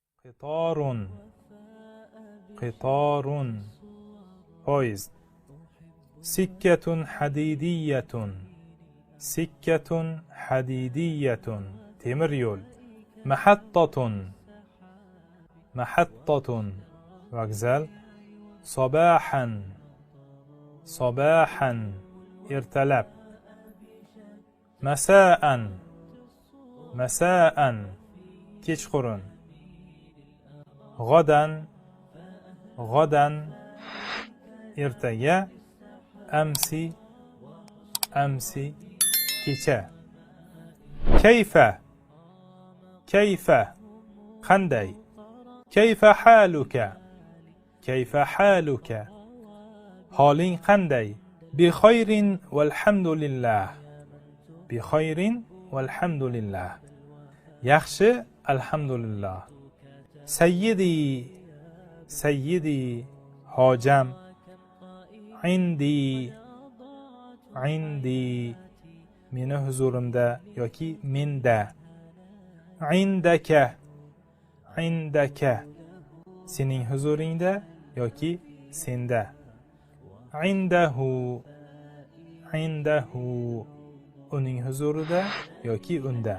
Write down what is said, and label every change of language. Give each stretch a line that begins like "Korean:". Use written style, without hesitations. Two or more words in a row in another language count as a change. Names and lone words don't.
Arabic: قطار قطار poyezd. سكة حديدية سكة حديدية temir yo'l. محطة محطة vokzal. صباحا صباحا ertalab. مساء مساء kechqurun. غدا غدا ertaga. أمسي أمسي kecha. كيف كيف qanday. كيف حالك كيف حالك
Uzbek: holing qanday.
Arabic: بخير والحمد لله بخير والحمد لله yaxshi alhamdulillah. سيدي سيدي hojam. عندي عندي
Uzbek: meni huzurimda yoki menda.
Arabic: عندك عندك
Uzbek: sening huzuringda yoki senda.
Arabic: عنده عنده
Uzbek: uning huzurida yoki unda.